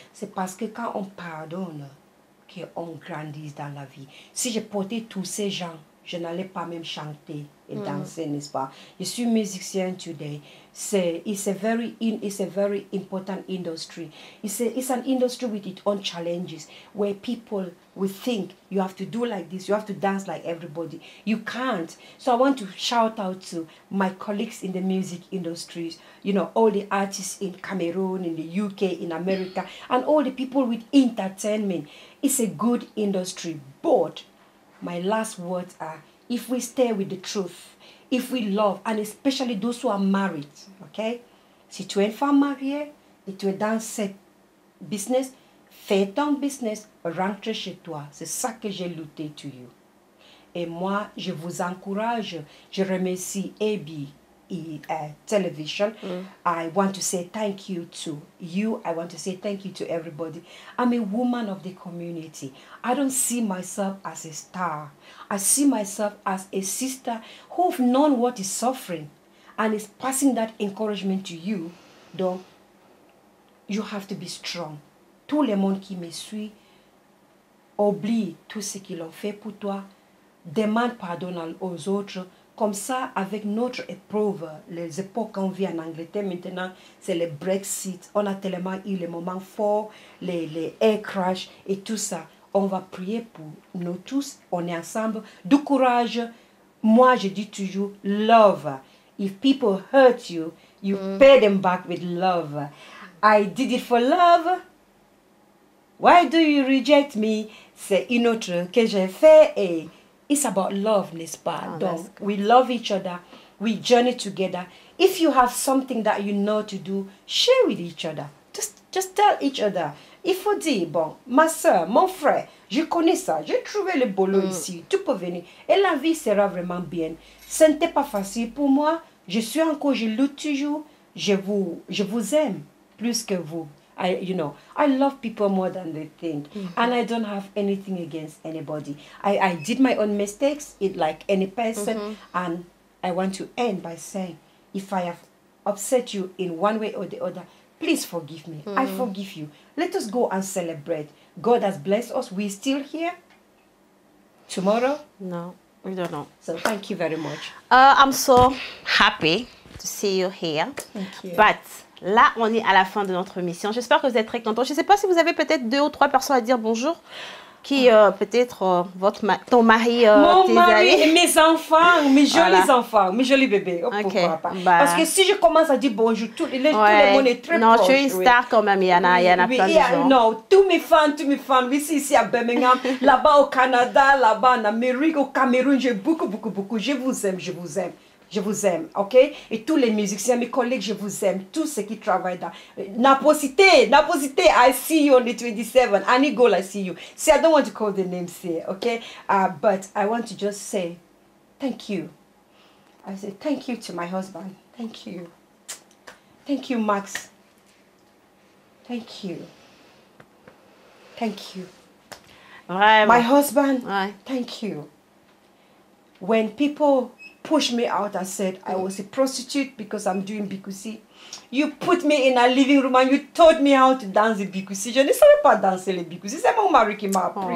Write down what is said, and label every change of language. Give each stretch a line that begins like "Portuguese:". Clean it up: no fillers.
French: C'est parce que quand on pardonne, qu'on grandit dans la vie. Si je portais tous ces gens, je n'allais pas même chanter et danser, n'est-ce pas? Je suis musicien
English: today. It's a very important industry. It's an industry with its own challenges where people will think you have to do like this, you have to dance like everybody. You can't. So I want to shout out to my colleagues in the music industries, you know, all the artists in Cameroon, in the UK, in America, and all the people with entertainment. It's a good industry, but my last words are, if we stay with the truth, if we love, and especially those who are married, okay?
French: Si tu es une femme mariée et tu es dans cette business, fais ton business, rentre chez toi. C'est ça que j'ai lutté
English: to you.
French: Et moi, je vous encourage, je remercie AB Television.
English: I want to say thank you to you. I want to say thank you to everybody. I'm a woman of the community. I don't see myself as a star. I see myself as a sister who've known what is suffering and is passing that encouragement to you. Donc, you have to be strong.
French: Tout le monde qui me suit oublie tout ce qu'ils ont fait pour toi. Demande pardon aux autres. Comme ça, avec notre épreuve, les époques qu'on vit en Angleterre maintenant, c'est le Brexit. On a tellement eu les moments forts, les air crash et tout ça. On va prier pour nous tous. On est ensemble. Du courage. Moi, je dis toujours, love.
English: If people hurt you, you pay them back with love. I did it for love. Why do you reject me?
French: C'est une autre que j'ai fait et
English: it's about love,
French: n'est-ce pas?
English: Donc, we love each other. We journey together. If you have something that you know to do, share with each other. Just tell each other.
French: Il faut dire, bon, ma soeur, mon frère, je connais ça. J'ai trouvé le boulot ici. Tu peux venir. Et la vie sera vraiment bien. Ce n'était pas facile pour moi. Je suis encore, je lutte toujours. Je vous aime plus que vous.
English: I love people more than they think. And I don't have anything against anybody. I did my own mistakes, like any person. And I want to end by saying, if I have upset you in one way or the other, please forgive me. I forgive you. Let us go and celebrate. God has blessed us. We're still here. Tomorrow? No, we don't know. So thank you very much. I'm so happy to see you here. Thank you.
French: But là, on est à la fin de notre mission. J'espère que vous êtes très contents. Je ne sais pas si vous avez peut-être 2 ou 3 personnes à dire bonjour. Qui, peut-être, ton mari, mon tes mari amis. et mes enfants, mes jolis enfants, mes jolis bébés. Oh, Ok. pourquoi pas? Bah. Parce que si je commence à dire bonjour, tout le monde est très non, proche. tu es une star quand même. Il y en a plein de gens. Non, tous mes fans, ici à Birmingham, là-bas au Canada, là-bas en Amérique, au Cameroun, j'ai beaucoup. Je vous aime. Je vous aime, ok? Et tous les musiciens, mes collègues, je vous aime. Tous ceux qui travaillent dans...
English: Naposité, I see you on the 27th. Annie Gold, I see you. See, I don't want to call the names here, okay? But I want to just say thank you. I say thank you to my husband. Thank you. Thank you, Max. Thank you. Thank you.
French: Vraiment.
English: My husband,
French: Ouais.
English: thank you. When people pushed me out and said I was a prostitute because I'm doing Bikusi, you put me in a living room and you taught me how to dance the Bikusi.
French: Je ne savais pas danser le Bikusi. C'est mon mari qui m'a appris.